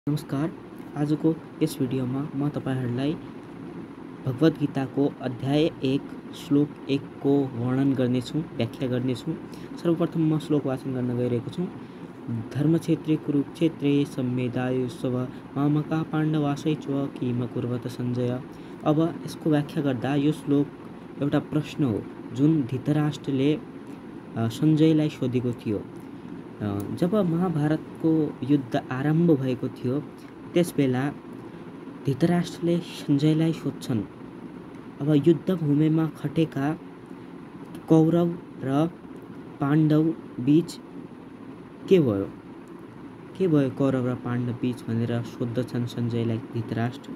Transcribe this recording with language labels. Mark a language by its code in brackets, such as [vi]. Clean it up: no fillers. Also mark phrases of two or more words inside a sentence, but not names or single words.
[ne] नमस्कार। आजको यस भिडियोमा म तपाईहरुलाई भगवत गीताको अध्याय 1 श्लोक 1 को वर्णन गर्नेछु, व्याख्या गर्नेछु। सर्वप्रथम म श्लोक वाचन गर्न गइरहेको छु। [sa] धर्मक्षेत्रे कुरुक्षेत्रे सम्मेदायुस्व मामका पाण्डवाश्चैव किम कुर्वत सञ्जय। [ne] अब यसको व्याख्या गर्दा यो श्लोक एउटा प्रश्न हो जुन धृतराष्ट्रले सञ्जयलाई सोधेको थियो। जब महाभारतको युद्ध आरम्भ भएको थियो त्यसबेला धृतराष्ट्रले सञ्जयलाई सोध्छन्, अब युद्धभूमिमा खटेका कौरव र पाण्डव बीच के भयो कौरव र पाण्डव बीच भनेर सोध्दछन् सञ्जयलाई धृतराष्ट्र।